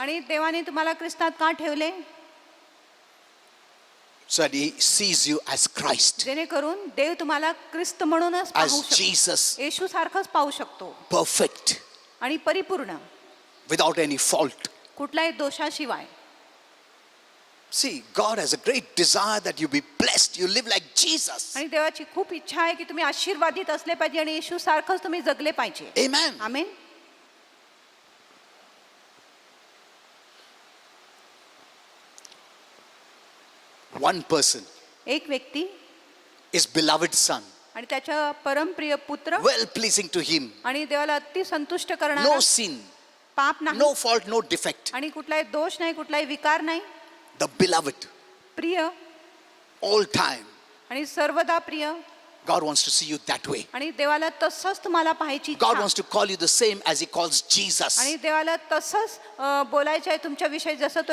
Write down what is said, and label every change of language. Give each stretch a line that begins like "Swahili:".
Marathi: आणि देवाने तुम्हाला ख्रिस्तात का ठेवले?
English: So that He sees you as Christ,
Marathi: जेणेकरून देव तुम्हाला ख्रिस्त म्हणूनच पाहू
English: as
Marathi: शकतो.
English: Jesus,
Marathi: येशू सारखंच पाहू शकतो.
English: perfect,
Marathi: आणि परिपूर्ण
English: without any fault.
Marathi: कुठल्याही दोषाशिवाय.
English: See, God has a great desire that you be blessed, you live like Jesus.
Marathi: आणि देवाची खूप इच्छा आहे की तुम्ही आशीर्वादित असले पाहिजे आणि येशू सारखंच तुम्ही जगले पाहिजे.
English: Amen.
Marathi: आमेन.
English: One person,
Marathi: एक व्यक्ती
English: His beloved Son,
Marathi: आणि त्याच्या परमप्रिय पुत्र
English: well pleasing to Him,
Marathi: आणि देवाला अति संतुष्ट करणारा,
English: no sin,
Marathi: पाप नाही
English: no fault, no defect.
Marathi: आणि कुठलाही दोष नाही, कुठलाही विकार नाही,
English: The beloved,
Marathi: प्रिय
English: all time.
Marathi: आणि सर्वदा प्रिय.
English: God wants to see you that way.
Marathi: आणि देवाला तसंच तुम्हाला पाहायची
English: God
Marathi: इच्छा.
English: wants to call you the same as He calls Jesus.
Marathi: आणि देवाला तसंच बोलायचं आहे तुमच्या विषयी जसं तो